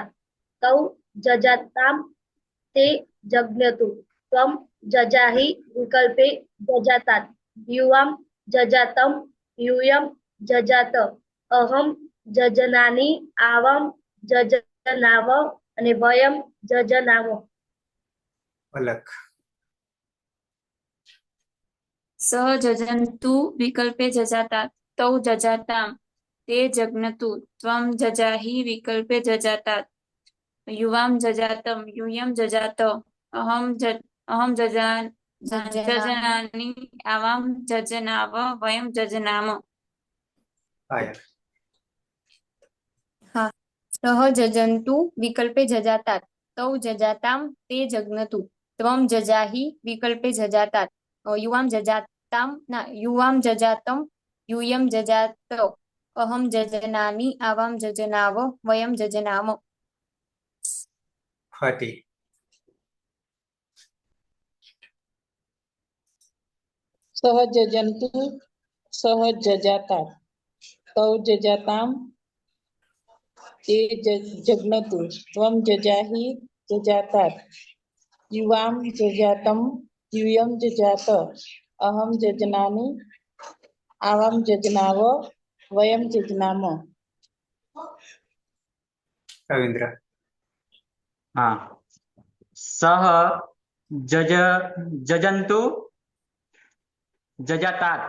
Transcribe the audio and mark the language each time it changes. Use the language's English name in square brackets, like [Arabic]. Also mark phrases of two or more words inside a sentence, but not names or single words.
[Sanskrit] तौ जजातां ते जग्नतु. त्वं जजाहि विकल्पे जजातात्. युवां जजातं यूयं जजात. अहं जजनानि आवां जजनाव અને વયમ જજનામો. [Hindi] अलग. [Sanskrit] સહ જજંતુ વિકલ્પે જજાતાत्. તૌ જજાતામ તે જગ્નતુ. ત્વં જજાહિ વિકલ્પે જજાતાत्. યુવામ જજાતમ यूयं જજાત. અહમ જજનાनि આવામ જજનાવ વયમ જજનામ. [Hindi] आया. [Sanskrit] હા. સહ જજંતુ વિકલ્પે જજાતાत्. તૌ જજાતામ તે જગ્નતુ. ત્વં જજાહિ વિકલ્પે જજાતાत्. યુવામ જજાતમ यूयं जजात. अहम जजनानि आवाम जजनाव वयम जजनाम. [Hindi] फटी. [Sanskrit] સહ જજંતુ સહ જજાતાत्. તૌ જજાતામ તે જગ્નતુ. ત્વં જજાહિ જજાતાत्. યુવાં જજાતમ यूयं जजात. अहं जजनानि आवां जजनाव वयं जजनाम. रविंद्र. हाँ. सह जजन्तु जजातात्.